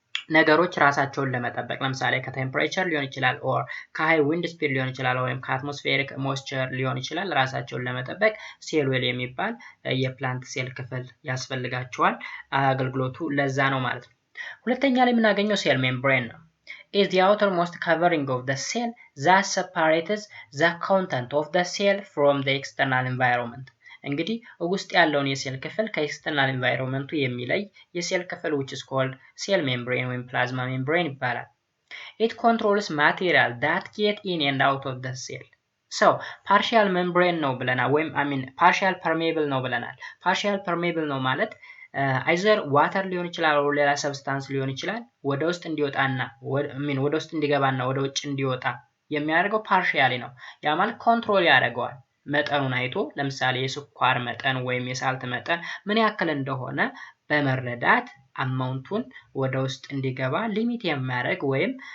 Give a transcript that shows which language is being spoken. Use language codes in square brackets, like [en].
[am] ነገሮች ራሳቸውን ለመጠበቅ ለምሳሌ ከቴምፕሬቸር ሊሆን ይችላል ኦር ከሃይ ዊንድ ስፒድ ሊሆን ይችላል ወይም ከአትሞስፌሪክ ሞይስቸር ሊሆን ይችላል ራሳቸውን ለመጠበቅ ሴል ዌል የሚባል የፕላንት ሴል ክፍል ያስፈልጋቸዋል። አገልግሎቱ ለዛ ነው ማለት ነው። ሁለተኛ ላይ የምናገኘው ሴል ሜምብሬን ነው። [en] is the outermost covering of the cell that separates the content of the cell from the external environment. [am] እንግዲህ ውስጥ ያለውን የሴል ክፍል ከኤክስተርናል ኤንቫይሮንመንቱ የሚለይ የሴል ክፍል [en] which is called cell membrane [am] ወይም plasma membrane ይባላል። [en] it controls material that get in and out of the cell. [am] so partial membrane ነው ብለናል ወይም partial permeable ነው ብለናል። partial permeable ነው ማለት either water ሊሆን ይችላል or ሌላ substance ሊሆን ይችላል ወደ ውስጥ እንዲወጣና ወደ ውስጥ እንዲገባና ወደ ውጭ እንዲወጣ የሚያደርገው ፓርሻሊ ነው። ያ ማለት ኮንትሮል ያደርገዋል። መጠኑን አይቶ ለምሳሌ የስኳር መጠን ወይም የሳልት መጠን ምን ያክል እንደሆነ በመረዳት አማውንቱን ወደ ውስጥ እንዲገባ ሊሚት የሚያደርግ ወይም